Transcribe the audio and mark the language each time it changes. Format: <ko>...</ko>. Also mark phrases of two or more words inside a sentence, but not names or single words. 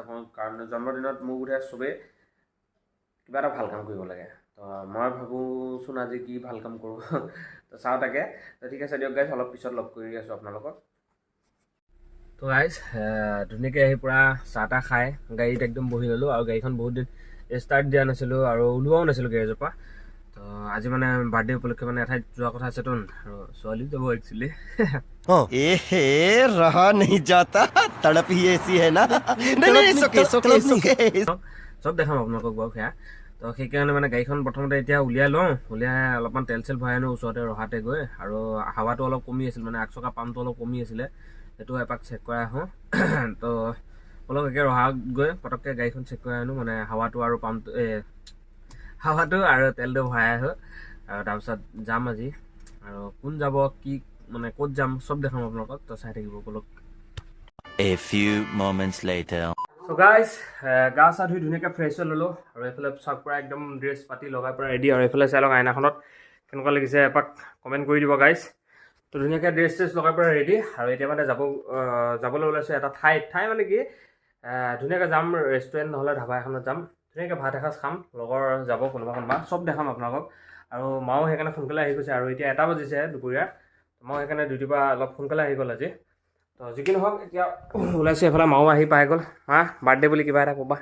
<as>কৰোঁ কাৰণ জন্মদিনত মোৰ বোধহয় চবেই কিবা এটা ভাল কাম কৰিব লাগে তো মই ভাবোঁচোন আজি কি ভাল কাম কৰোঁ তো চাওঁ তাকে তো ঠিক আছে দিয়ক গাইজ অলপ পিছত লগ কৰি আছোঁ আপোনালোকক তো গাইজ ধুনীয়াকৈ আহি পূৰা চাহ তাহ খাই গাড়ীত একদম বহি ল'লোঁ আৰু গাড়ীখন বহুত দিন ষ্টাৰ্ট দিয়া নাছিলোঁ আৰু ওলোৱাও নাছিলোঁ গেৰেজৰ পৰা তো আজি মানে বাৰ্থডে উপলক্ষে মানে এঠাইত যোৱা কথা আছেতো আৰু ছোৱালী যাব একচুৱেলি</as> <hi>रहा नहीं जाता तड़प ही ऐसी है ना</hi> <as>চব দেখাম আপোনালোকক বাৰু সেয়া তো সেইকাৰণে মানে গাড়ীখন প্ৰথমতে এতিয়া উলিয়াই লওঁ উলিয়াই অলপমান তেল চেল ভৰাই আনো ওচৰতে ৰহাতে গৈ আৰু হাৱাটো অলপ কমি আছিল মানে আগচকা পাম্পটো অলপ কমি আছিলে সেইটো এপাক চেক কৰাই আহোঁ তো অলপ একে ৰহাত গৈ পটককৈ গাড়ীখন চেক কৰাই আনো মানে হাৱাটো আৰু পাম্পটো হাৱাটো আৰু তেলটো ভৰাই আহোঁ আৰু তাৰপিছত যাম আজি আৰু কোন যাব কি মানে ক'ত যাম চব দেখাম আপোনালোকক তো চাই থাকিব বলক</as> <en>A few moments later So guys,</en> <as>গা চা ধুই ধুনীয়াকৈ ফ্ৰেছ হৈ ল'লোঁ আৰু এইফালে চাওক পূৰা একদম ড্ৰেছ পাতি লগাই পূৰা ৰেডি আৰু এইফালে চাই লওক আইনাখনত কেনেকুৱা লাগিছে এপাক কমেণ্ট কৰি দিব গাইজ তো ধুনীয়াকৈ ড্ৰেছ ট্ৰেছ লগাই পূৰা ৰেডি আৰু এতিয়া মানে যাবলৈ ওলাইছোঁ এটা ঠাই মানে কি ধুনীয়াকৈ যাম ৰেষ্টুৰেণ্ট নহ'লে ধাবা এখনত যাম ধুনীয়াকৈ ভাত এসাঁজ খাম লগৰ যাব কোনোবা চব দেখাম আপোনালোকক আৰু মাও সেইকাৰণে সোনকালে আহি গৈছে আৰু এতিয়া 1টা বাজিছে দুপৰীয়া মই সেইকাৰণে ডিউটিৰ পৰা অলপ সোনকালে আহি গ'ল আজি তো যি কি নহওক এতিয়া ওলাইছোঁ এফালে মাও আহি পাই গ'ল মা বাৰ্থডে বুলি কিবা এটা ক'বা</as>